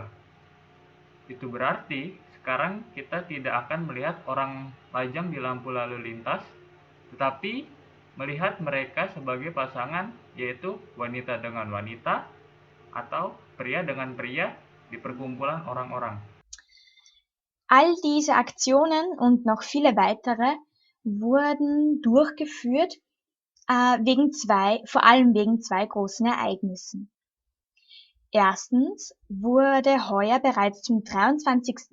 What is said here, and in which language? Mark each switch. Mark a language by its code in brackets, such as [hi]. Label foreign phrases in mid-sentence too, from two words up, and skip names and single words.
[id] Itu berarti sekarang kita tidak akan melihat orang lajang di lampu lalu lintas, tetapi melihat mereka sebagai pasangan, yaitu wanita dengan wanita atau pria dengan pria di perkumpulan orang-orang. [de] All diese Aktionen und noch viele weitere wurden durchgeführt, vor allem wegen zwei großen Ereignissen. Erstens wurde heuer bereits zum 23.